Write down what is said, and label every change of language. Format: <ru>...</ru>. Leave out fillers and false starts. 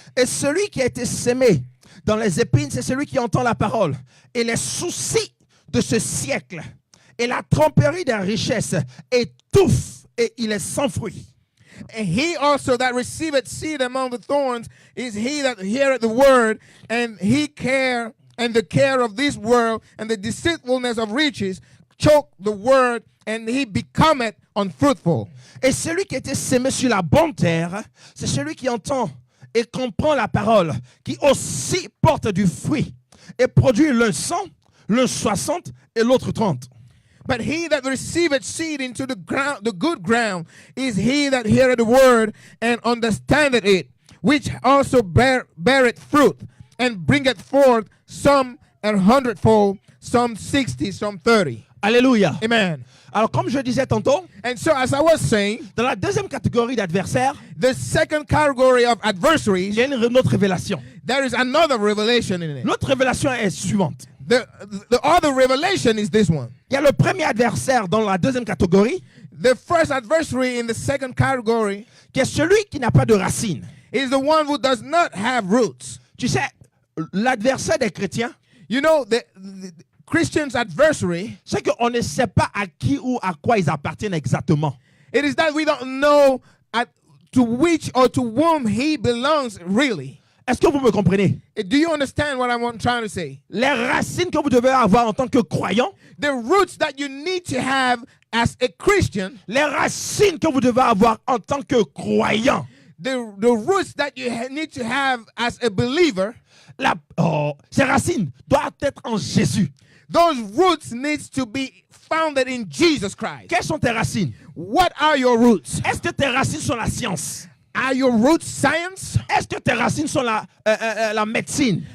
<fr>Et celui qui a été sémé dans les épines, c'est celui qui entend la parole. Et les soucis de ce siècle et la tromperie des richesses étouffent et il est sans fruit.</fr> <en>And he also that receiveth seed among the thorns is he that heareth the word, and the care of this world and the deceitfulness of riches choke the word, and he becometh unfruitful.</en> <fr>Et celui qui a été sémé sur la bonne terre, c'est celui qui entend et comprend la parole, qui aussi porte du fruit et produit l'un 100, l'un 60 et l'autre 30.</fr> <en>But he that receiveth seed into the ground, the good ground, is he that heareth the word and understandeth it, which also beareth fruit, and bringeth forth some 100-fold, some 60, some 30.</en> <fr>Alléluia.</fr> <en>Amen.</en> <fr>Alors, comme je disais tantôt,</fr> <en>And so, as I was saying,</en> <fr>dans la deuxième catégorie d'adversaires,</fr> <en>the second category of</en> <fr>il</fr> <en>adversaries,</en> <fr>y a une autre révélation.</fr> <en>there is another revelation in it.</en> <fr>L'autre révélation est suivante.</fr> <en>The other revelation is this one.</en> <fr>Il y a le premier adversaire dans la deuxième catégorie,</fr> <en>The first adversary in the second category</en> <fr>qui est celui qui n'a pas de racine.</fr> <en>is the one who does not have roots.</en> <fr>Tu sais, l'adversaire des chrétiens,</fr> <en>You know, the Christian's adversary,</en> <fr>c'est qu'on ne sait pas à qui ou à quoi ils appartiennent exactement.</fr> <en>it is that we don't know to which or to whom he belongs really.</en> <fr>Est-ce que vous me comprenez?</fr> <en>Do you understand what I'm trying to say?</en> <fr>Les racines que vous devez avoir en tant que croyant,</fr> <en>The roots that you need to have as a Christian,</en> <fr>les racines que vous devez avoir en tant que croyant,</fr> <en>the roots that you need to have as a believer,</en> <fr>ces racines doivent être en Jésus.</fr> <en>those roots needs to be founded in Jesus Christ.</en> <fr>Quelles sont tes racines?</fr> <en>What are your roots?</en> <fr>Est-ce que tes racines sont la science?</fr> <en>Are your roots science?</en> <fr>Est-ce que tes racines sont la médecine?</fr>